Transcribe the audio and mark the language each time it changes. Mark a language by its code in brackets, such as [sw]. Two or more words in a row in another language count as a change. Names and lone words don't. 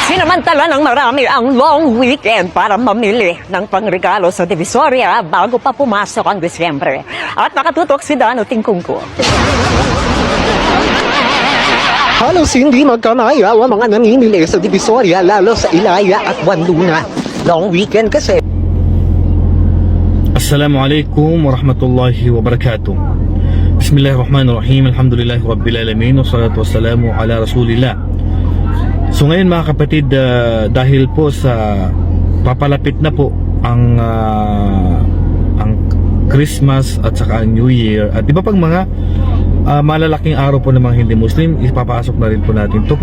[tl] Samantala ng marami ang [en] long weekend [tl] para mamili ng pangregalo sa Divisoria bago pa pumasok ang Disyembre. At nakatutok si Dano Tingkungko. Halos hindi magkamaya ang mga namimili sa Divisoria lalo sa Ilaya at Buwan-Luna. [en] Long weekend [tl] kasi. [ar] السلام عليكم ورحمة الله وبركاته. بسم الله الرحمن الرحيم. الحمد لله رب العالمين. والصلاة والسلام على رسول الله. [tl] So ngayon mga kapatid, dahil po sa papalapit na po ang Christmas at saka ang [en] New Year [tl] at iba pang mga malalaking araw po ng mga hindi Muslim, ipapasok na rin po natin to.